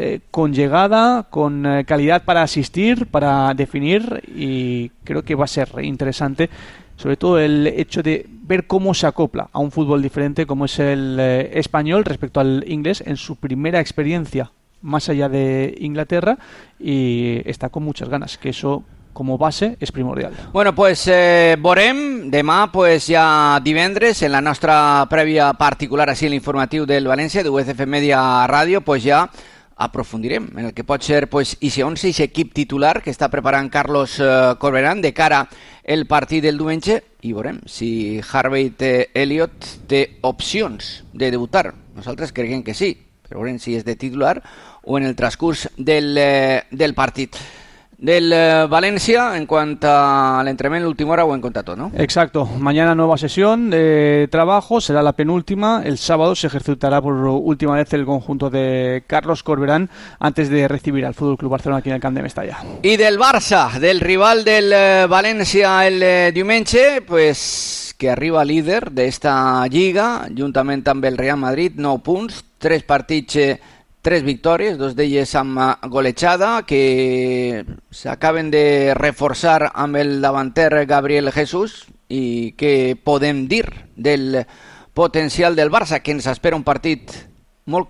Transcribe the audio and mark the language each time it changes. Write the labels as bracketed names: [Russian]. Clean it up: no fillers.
[Spanish] con llegada, con calidad para asistir, para definir, y creo que va a ser interesante, sobre todo el hecho de ver cómo se acopla a un fútbol diferente como es el español respecto al inglés en su primera experiencia más allá de Inglaterra, y está con muchas ganas, que eso como base es primordial. [Catalan] Bueno, pues veurem demà, pues ja divendres, en la nostra prèvia particular, així l'informatiu del València, de UCF Media Radio, pues ja aprofundirem en el que pot ser pues ese 11, ese equip titular que està preparant Carlos Corberán de cara al partit del diumenge, i veurem si Harvey Elliott té opcions de debutar. Nosaltres creiem que sí, però veurem si és de titular o en el transcurs del partit. [Spanish] Del Valencia, en cuanto al entrenamiento, la última hora o en contacto, ¿no? Exacto. Mañana nueva sesión de trabajo, será la penúltima. El sábado se ejecutará por última vez el conjunto de Carlos Corberán antes de recibir al FC Barcelona aquí en el Camp de Mestalla. Y del Barça, del rival del Valencia [Catalan] el diumenge, pues que arriba líder de esta Lliga, juntamente amb el Real Madrid, 9 punts, 3 partits, 3 victòries, dos d'elles amb golejada, que s'acaben de reforçar amb el davanter Gabriel Jesús, i què podem dir del potencial del Barça, que ens espera un partit molt complicat.